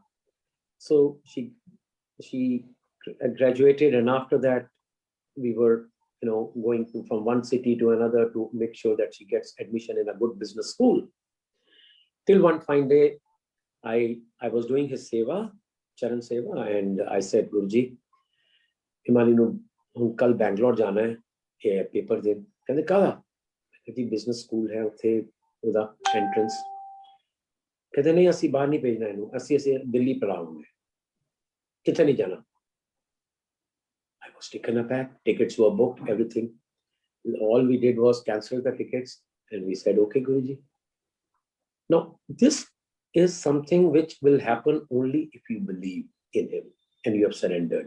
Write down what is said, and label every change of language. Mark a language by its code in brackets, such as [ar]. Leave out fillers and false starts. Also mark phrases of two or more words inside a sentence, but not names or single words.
[en] So she graduated, and after that, we were going from one city to another to make sure that she gets admission in a good business school. Till one fine day, I was doing his seva, [hi] चरण सेवा, [en] and I said, Guruji, [pa] ਹਿਮਾਨੀ ਨੂੰ ਕੱਲ੍ਹ ਬੈਂਗਲੋਰ ਜਾਣਾ ਹੈ, ਪੇਪਰ ਦਿਨ. ਕਹਿੰਦੇ ਕਿਹਾ, ਕਹਿੰਦੀ [en] business school [pa] है उथे उदा entrance. ਕਹਿੰਦੇ ਨਹੀਂ ਅਸੀ ਬਾਹਰ ਨਹੀਂ ਭੇਜਣਾ ਇਨ੍ਹੂੰ, ਅਸੀ ਦਿੱਲੀ ਪੜ੍ਹਾਊਂਗੇ. ਕਿੱਥੇ ਨਹੀਂ ਜਾਣਾ. [en] I was taken aback. Tickets were booked, everything. All we did was cancel the tickets, and we said, okay, Guruji. Now, this is something which will happen only if you believe in him and you have surrendered.